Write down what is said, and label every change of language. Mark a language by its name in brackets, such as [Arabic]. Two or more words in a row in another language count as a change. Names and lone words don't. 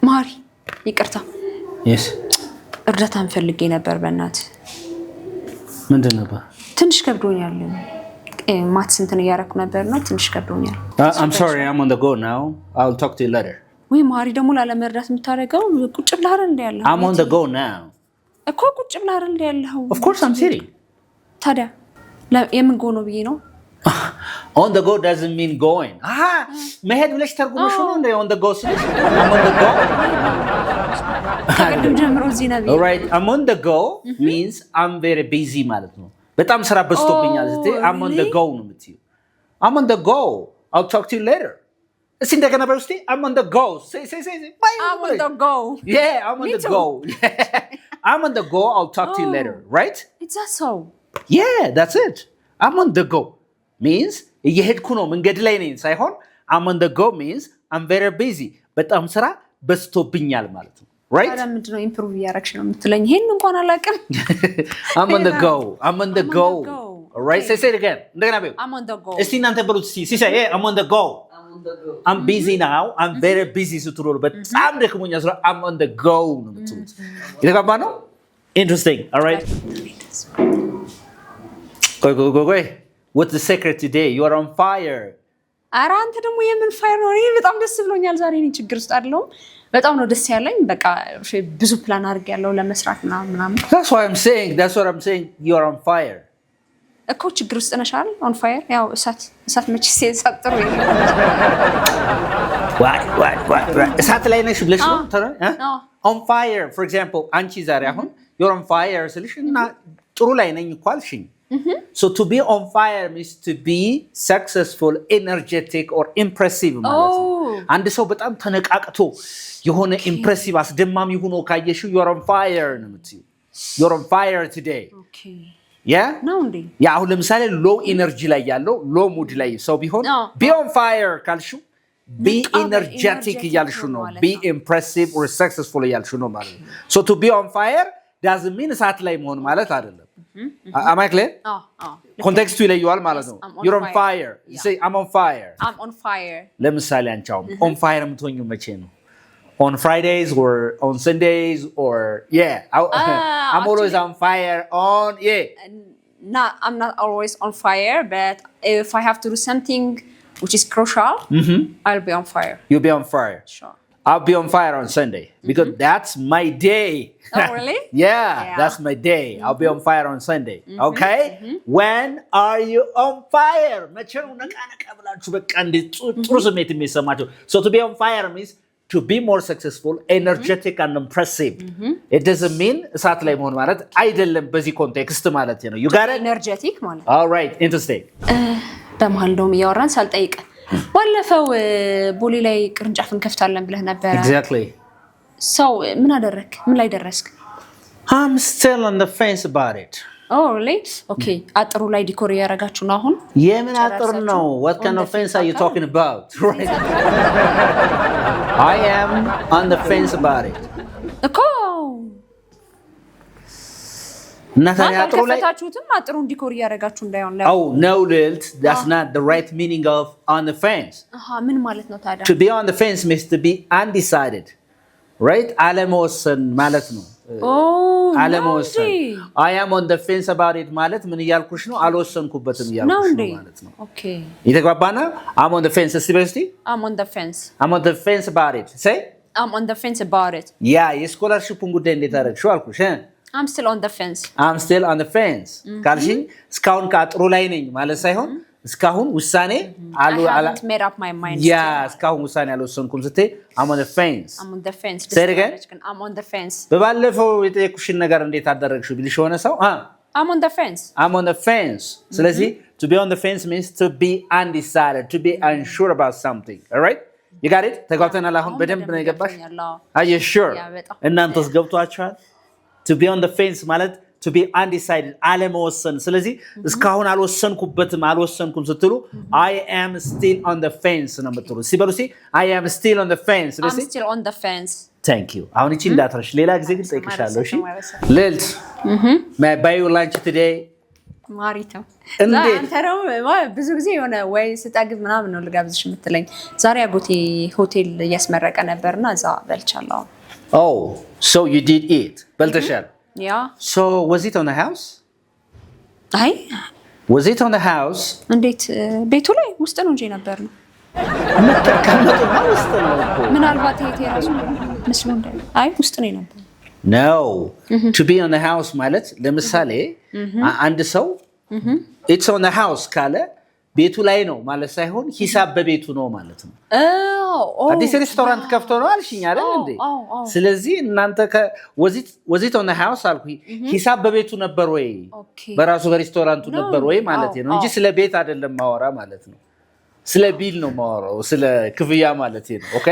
[Amharic] ማሪ ይቅርታ [English] yes [Amharic] እርዳታን ፈልጌ ነበር በእናት ምንድን ነበር ትንሽ ከብዶኛል ማትስ እንትን እያደረኩ ነበርና ትንሽ ከብዶኛል [English] I'm sorry I'm on the go now I'll talk to you later [Amharic] ወይ ማሪ ደግሞ ላለመርዳት የምታደርገው ቁጭ ብለህ አይደል እንደ ያለው [English] I'm on the go now [Amharic] እኮ ቁጭ ብለህ አይደል እንደ ያለው [English] Of course I'm sitting [Amharic] ታዲያ የምን ጎ ነው ብዬ ነው [English] On the go doesn't mean going. [Amharic] መሄድ ብለሽ ተርጉመሽ ነው እንደ [English] on the go [Amharic] ስለሽ [English] I'm on the go. [Amharic] ከቅድም ጀምሮ እዚህ ነው [English] All right, I'm on the go means I'm very busy [Amharic] ማለት ነው። በጣም ስራ በዝቶብኛል ስትይ [English] I'm on the go [Amharic] ነው የምትይው። [English] I'm on the go. I'll talk to you later. [Amharic] እስኪ እንደገና በይ እስኪ [English] I'm on the go. Say. I'm on the go. Yeah, I'm on the go. I'm on the go. I'll talk to you later, right? It's that so. Yeah, that's it. I'm on the go. Means [Amharic] እየሄድኩ ነው መንገድ ላይ ነኝ ሳይሆን [English] I'm on the go means I'm very busy [Amharic] በጣም ስራ በዝቶብኛል ማለት ነው [English] right [Amharic] ታዲያ ምንድነው ኢምፕሩቭ እያደረግሽ ነው የምትለኝ ይሄን እንኳን አላውቅም [English] I'm on the go all right say it again [Amharic] እንደገና በይ [English] I'm on the go [Amharic] እስቲ እናንተ በሉት ሲሳይ [English] I'm on the go I'm busy now I'm very busy [Amharic] ስትሉ በጣም ደክሞኛል ስራ [English] I'm on the go [Amharic] ነው የምትሉት ይተጋባ ነው [English] interesting all right ቆይ What's the secret today? You are on fire. [Amharic] ኧረ አንተ ደግሞ የምን ፋየር ነው? እኔ በጣም ደስ ብሎኛል ዛሬ እኔ ችግር ውስጥ አይደለሁም። በጣም ነው ደስ ያለኝ። በቃ ብዙ ፕላን አድርጌያለሁ ለመስራት ምናምን። [English] That's what I'm saying. You are on fire. [Amharic] እኮ ችግር ውስጥ ነሽ አይደል? [English] On fire [Amharic] ያው እሳት መቼ እሳት ጥሩ ይሄ እሳት ላይ ነሽ ብለሽ ነው [English] On fire for example [Amharic] አንቺ ዛሬ አሁን [English] you're on fire [Amharic] ስልሽ እና ጥሩ ላይ ነኝ እኮ አልሽኝ. [English] So to be on fire means to be successful, energetic or impressive [Amharic] ማለት ነው. አንድ ሰው በጣም ተነቃቅቶ የሆነ impressive አስደማሚ ሆኖ ካየሽው [English] you're on fire [Amharic] ነው የምትይው. [English] You're on fire today. Okay. Yeah? [Amharic] ነው እንዴ? ያ አሁን ለምሳሌ [English] low energy [Amharic] ላይ ያለው [English] low mood [Amharic] ላይ ሰው ቢሆን [English] be on fire [Amharic] ካልሽው [English] be energetic [Amharic] እያልሽው ነው. [English] Be impressive or successful [Amharic] እያልሽው ነው ማለት ነው. [English] So to be on fire doesn't mean [Amharic] እሳት ላይ መሆን ማለት አይደለም. [English] Am I clear? [Amharic] ኮንቴክስቱ ይለየዋል ማለት ነው [English] you're on fire you say I'm on fire [Amharic] ለምሳሌ አንቺ አሁን [English] on fire [Amharic] የምትሆኚው መቼ ነው [English] on Fridays or on Sundays or I'm always on fire on I'm not always on fire but if I have to do something which is crucial I'll be on fire you'll be on fire sure I'll be on fire on Sunday because that's my day. Oh, really? Yeah, that's my day. I'll be on fire on Sunday. Okay? When are you on fire? So to be on fire means to be more successful, energetic and impressive. It doesn't mean [Amharic] እሳት ላይ መሆን ማለት አይደለም በዚህ ኮንቴክስት ማለት ነው. [English] You got it? [Amharic] Energetic ማለት. [English] All right, interesting. [Amharic] በመሃል ደሞ እያወራን ሳልጠይቅ ባለፈው ቦሌ ላይ ቅርንጫፍ እንከፍታለን ብለህ ነበር [English] Exactly. [Amharic] So ምን አደረክ? ምን ላይ ደረስክ? [English] I'm still on the fence about it. Oh really? [Amharic] Okay. አጥሩ ላይ ዲኮር ያረጋችሁ ነው አሁን? የምን አጥር ነው? [English] What kind of fence are you talking about? Right. I am on the fence about it. [Amharic] እኮ ናታሊያ አጥሩ ላይ ከፈታችሁትም አጥሩን ዲኮር ያረጋችሁ እንዳይሆን [English] Oh no Lilt, that's not the right meaning of on the fence. [Amharic] ምን ማለት ነው ታዲያ? [English] To be on the fence means to be undecided. Right? [Amharic] አለመወሰን ማለት ነው. አለመወሰን. [English] I am on the fence about it [Amharic] ማለት ምን እያልኩሽ ነው? አልወሰንኩበትም እያልኩሽ ነው ማለት ነው. [English] Okay. ይተግባባና I'm on the fence እስቲ I'm on the fence. I'm on the fence about it. Say? I'm on the fence about it. Yeah, [Amharic] የስኮላርሺፑን ጉዳይ እንዴት አደረግሽው አልኩሽ [English] I'm still on the fence. I'm still on the fence. [Amharic] ካልሽኝ እስካሁን ከአጥሩ ላይ ነኝ ማለት ሳይሆን እስካሁን ውሳኔ [English] I haven't made up my mind. [Amharic] እስካሁን ውሳኔ አልወሰንኩም ስትይ [English] I'm on the fence. I'm on the fence. Say it again. I'm on the fence. [Amharic] በባለፈው የጠየኩሽን ነገር እንዴት አደረግሽው ቢልሽ ሆነ ሰው [English] I'm on the fence. I'm on the fence. ስለዚህ to be on the fence means to be undecided, to be unsure about something. All right? You got it? [Amharic] ተጓብተናል አሁን በደንብ ነው የገባሽ? [English] Are you sure? [Amharic] እናንተስ ገብቷችኋል? [English] To be on the fence ማለት to be undecided [Amharic] አለመወሰን ስለዚህ እስካሁን አልወሰንኩም ስትሉ [English] I am still on the fence [Amharic] ነው የምትሉ ሲበሉ [English] I am still on the fence I'm still on the fence Thank you [Amharic] አሁን እቺ እንዳትረሽ ሌላ ጊዜ ግን ጠይቅሻለሁ እሺ Lilt [English] May I buy you lunch today [Amharic] ማሪታ አንተ ነው ብዙ ጊዜ የሆነ ወይ ስጠግብ ምናምን ነው ልጋብዝሽ የምትለኝ። ዛሬ አጎቴ ሆቴል እያስመረቀ ነበርና እዛ በልቻለሁ። [English] Oh, so you did eat. በልተሻል? Yeah. So was it on the house? [Amharic] አይ [English] Was it on the house? [Amharic] እንዴት ቤቱ ላይ ውስጥ ነው እንጂ ነበር ነው። ውስጥ ነው እኮ። ምናልባት ይሄ ቴራሱ መስሎ እንደ አይ ውስጥ ነው ነበር። No. [English] To be on the house [Amharic] ማለት ለምሳሌ አንድ ሰው [English] it's on the house [Amharic] ካለ ቤቱ ላይ ነው ማለት ሳይሆን ሂሳብ በቤቱ ነው ማለት ነው። አዲስ ሬስቶራንት ከፍቶ ነው አልሽኝ አይደል እንዴ? ስለዚህ እናንተ [English] was it on the house [Amharic] አልኩ ሂሳብ በቤቱ ነበር ወይ በራሱ በሬስቶራንቱ ነበር ወይ ማለት ነው እንጂ ስለ ቤት አይደለም ማወራ ማለት ነው። ስለ ቢል ነው ማወራው ስለ ክፍያ ማለት ነው። ኦኬ